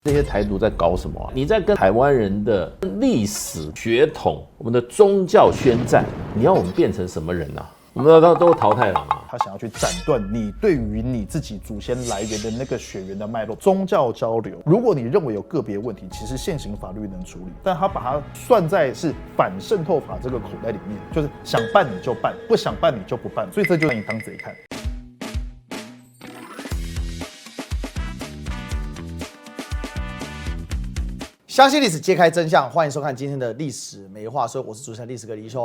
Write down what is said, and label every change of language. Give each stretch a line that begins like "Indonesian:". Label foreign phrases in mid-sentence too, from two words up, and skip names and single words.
Chinese: 這些台獨在搞什麼啊？你在跟台灣人的歷史血統、我們的宗教宣戰，你要我們變成什麼人啊？我們都淘汰了嘛？他想要去斬斷你对于你自己祖先来源的那個血緣的脈絡。宗教交流，如果你認為有個別問題，其實現行法律能處理，但他把它算在是反滲透法這個口袋裡面，就是想辦你就辦，不想辦你就不辦，所以這就讓你當賊看。相信歷史，揭開真相，歡迎收看今天的歷史沒話說，我是主持人歷史哥李修。